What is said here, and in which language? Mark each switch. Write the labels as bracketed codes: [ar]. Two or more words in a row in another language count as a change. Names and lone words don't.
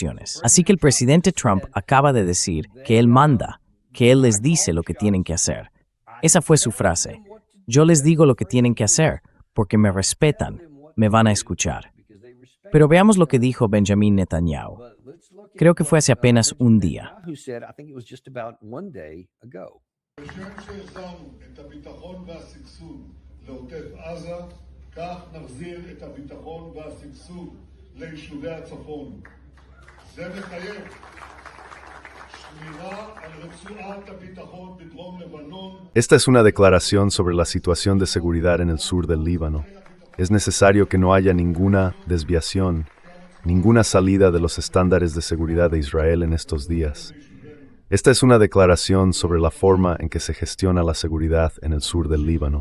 [es] Así que el presidente Trump acaba de decir que él manda que Él les dice lo que tienen que hacer. Esa fue su frase. Yo les digo lo que tienen que hacer, porque me respetan, me van a escuchar. Pero veamos lo que dijo Benjamin Netanyahu. Creo que fue hace apenas un día. [he] כשם שהחזרנו את הביטחון והשגשוג לעוטף עזה, כך נחזיר את הביטחון והשגשוג ליישובי הצפון. זה מחייב שמירה על רצועת הביטחון בדרום לבנון. [es] Esta es una declaración sobre la situación de seguridad en el sur del Líbano. Es necesario que no haya ninguna desviación, ninguna salida de los estándares de seguridad de Israel en estos días. Esta es una declaración sobre la forma en que se gestiona la seguridad en el sur del Líbano.